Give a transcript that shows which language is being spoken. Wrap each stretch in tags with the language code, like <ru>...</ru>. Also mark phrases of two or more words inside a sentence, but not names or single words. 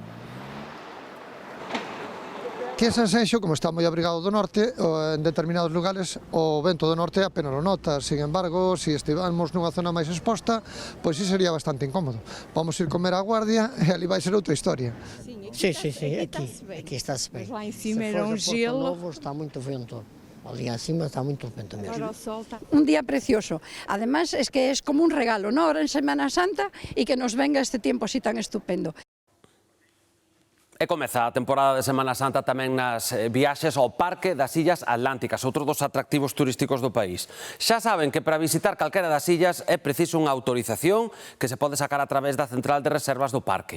<gl>Aquí en Sanxenxo, como está moi abrigado do norte, en determinados lugares o vento do norte apenas o nota.</gl> <es>Sin embargo,</es> <gl>se estivamos nunha zona máis exposta, pois sí sería bastante incómodo. Vamos ir comer a Guardia e ali vai ser outra historia. Sí, aquí estás ben.</gl> <pt>Lá em cima era um gelo. Está muito vento. Ali acima está muito vento mesmo.</pt> <es>Un día precioso. Además, es que es como un regalo, ¿no? Ahora en Semana Santa y que nos venga este tiempo así tan estupendo.</es> <gl>E comeza a temporada de Semana Santa tamén nas viaxes ao Parque das Illas Atlánticas, outro dos atractivos turísticos do país. Xa saben que para visitar calquera das illas é preciso unha autorización que se pode sacar a través da central de reservas do parque.</gl>